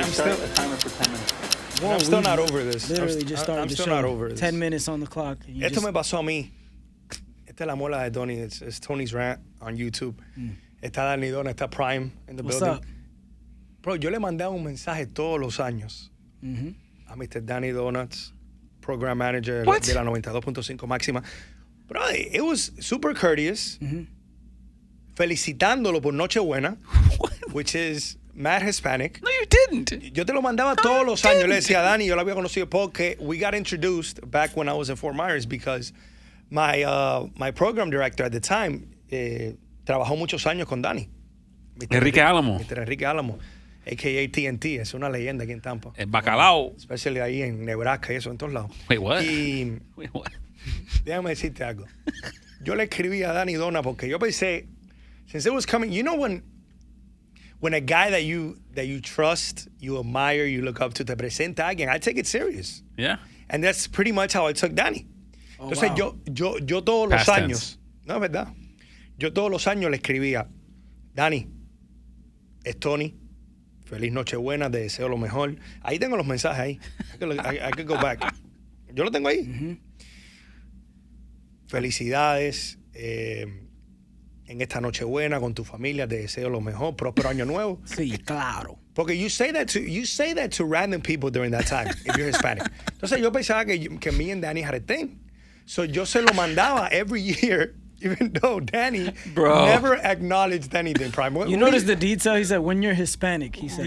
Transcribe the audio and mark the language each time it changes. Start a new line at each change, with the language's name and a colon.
English: I'm still a timer for 10 minutes. Whoa, I'm still not over this. Literally just started the show. I'm still not over this. 10 minutes on the clock.
Spanish: Esto me pasó a mí. Esta es la mola de Tony.
English: It's Tony's rant on YouTube.
Spanish: Está Danny Dona, está Prime
English: in the building. What's up?
Spanish: Bro, yo le mandaba un mensaje todos los años a Mr. Danny Donuts,
English: program manager
Spanish: de la 92.5 máxima.
English: Bro, it was super courteous.
Spanish: Felicitándolo por Nochebuena,
English: which is mad Hispanic. No, you didn't.
Spanish: Yo te lo mandaba todos los años. Le decía a Danny, yo lo había conocido porque
English: we got introduced back when I was in Fort Myers because my program director at the time
Spanish: trabajó muchos años con Danny.
English: Enrique Álamo. Mr. Enrique Álamo, a.k.a. TNT.
Spanish: Es una leyenda aquí en Tampa. El bacalao.
English: Especially
Spanish: ahí en Nebraska y eso, en todos lados.
English: Wait, what?
Spanish: Y
English: Wait, what?
Spanish: déjame decirte algo. Yo le escribí a Danny Dona porque yo pensé,
English: since it was coming, you know when a guy that you trust, you admire, you look up to,
Spanish: te presenta a alguien,
English: I take it serious. Yeah. And that's pretty much how I took Danny. Oh,
Spanish: Entonces
English: wow.
Spanish: yo todos los
English: Past
Spanish: años, no es verdad, yo todos los años le escribía, Danny, es Tony, feliz Nochebuena, te deseo lo mejor. Ahí tengo los mensajes ahí.
English: I could go back.
Spanish: Yo lo tengo ahí. Felicidades. En esta Nochebuena con tu familia te deseo lo mejor, próspero año nuevo. Sí, claro. Porque
English: you say that to random people during that time if you're Hispanic.
Spanish: Entonces yo pensaba que
English: me and Danny had a thing. So
Spanish: yo se lo mandaba
English: every year, even though Danny never acknowledged anything. Prime. You notice the detail? He said, when you're Hispanic, he said.